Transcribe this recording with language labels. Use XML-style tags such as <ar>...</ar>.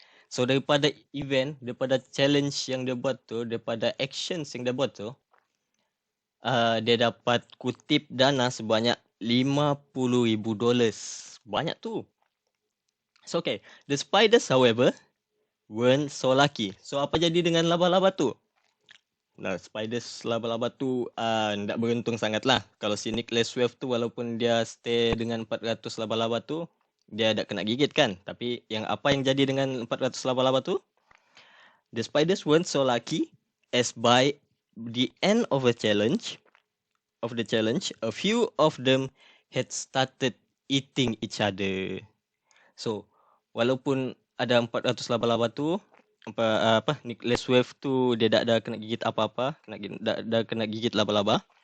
<ms>So daripada event, daripada challenge yang dia buat tu, daripada actions yang dia buat tu, dia dapat kutip dana sebanyak $50,000. Banyak tu.</ms> <en>So okay, the spiders however weren't so lucky.</en> <ms>So apa jadi dengan laba-laba tu? Nah, spiders laba-laba tu tak beruntung sangat lah. Kalau si Nick Leswef tu walaupun dia stay dengan 400 laba-laba tu, dia tak kena gigit kan. Tapi apa yang jadi dengan 400 laba-laba tu?</ms> <en>The spiders weren't so lucky as by the end of the challenge, a few of them had started eating each other.</en> <ms>So, walaupun ada 400 laba-laba tu, Nick Leswef tu dia tak ada kena gigit apa-apa, dah kena gigit laba-laba.</ms>